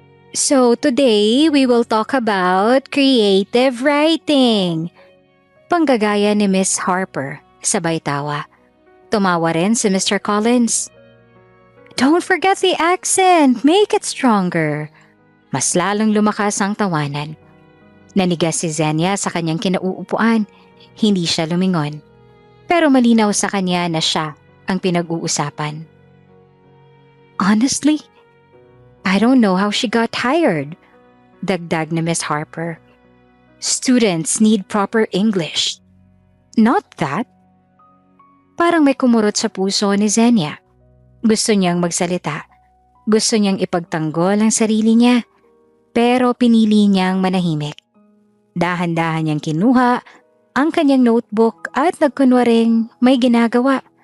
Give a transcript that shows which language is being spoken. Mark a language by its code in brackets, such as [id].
[en] So today, we will talk about creative writing. [tl] Panggagaya ni Miss Harper, sabay tawa. Tumawa rin si Mr. Collins. [en] Don't forget the accent, make it stronger. [tl] Mas lalong lumakas ang tawanan. Nanigas si Xenia sa kanyang kinauupuan. Hindi siya lumingon. Pero malinaw sa kanya na siya ang pinag-uusapan. [en] Honestly, I don't know how she got hired, [tl] dagdag na Miss Harper. [en] Students need proper English. Not that. [tl] Parang may kumurot sa puso ni Xenia. Gusto niyang magsalita. Gusto niyang ipagtanggol ang sarili niya. Pero pinili niyang manahimik. Dahan-dahan niyang kinuha ang kanyang notebook at nagkunwaring may ginagawa.